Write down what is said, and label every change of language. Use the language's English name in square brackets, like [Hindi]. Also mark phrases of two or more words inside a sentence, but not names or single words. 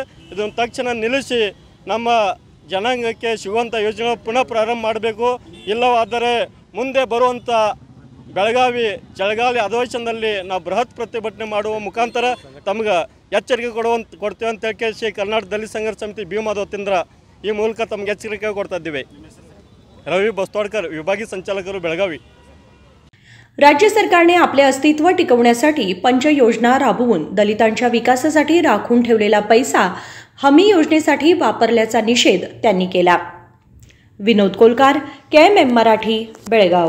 [Kannada] ಇದನ್ನು ತಕ್ಷಣ ನಿಲ್ಲಿಸಿ ನಮ್ಮ ಜನಾಂಗಕ್ಕೆ ಸಿಗುವಂಥ ಯೋಜನೆಗಳು ಪುನಃ ಪ್ರಾರಂಭ ಮಾಡಬೇಕು. ಇಲ್ಲವಾದರೆ ಮುಂದೆ ಬರುವಂಥ ಬೆಳಗಾವಿ ಚಳಿಗಾಲ ಅಧಿವೇಶನದಲ್ಲಿ ನಾವು ಬೃಹತ್ ಪ್ರತಿಭಟನೆ ಮಾಡುವ ಮುಖಾಂತರ ತಮಗೆ ಎಚ್ಚರಿಕೆ ಕೊಡ್ತೇವೆ ಅಂತ ಹೇಳಿ ಕರ್ನಾಟಕ ದಲಿತ ಸಂಘರ್ಷ ಸಮಿತಿ ಭೀಮದ ವತಿಯಿಂದ ಈ ಮೂಲಕ ತಮಗೆ ಎಚ್ಚರಿಕೆ ಕೊಡ್ತಾ ಇದ್ದೀವಿ. [Marathi] रवी बस्तवाडकर विभागीय संचालक बेळगावी. राज्य सरकारने आपले अस्तित्व टिकवण्यासाठी पंचयोजना राबवून दलितांच्या विकासासाठी राखून ठेवलेला पैसा हमी योजनेसाठी वापरल्याचा निषेध त्यांनी केला. विनोद कोलकार, KMM मराठी, बेळगाव.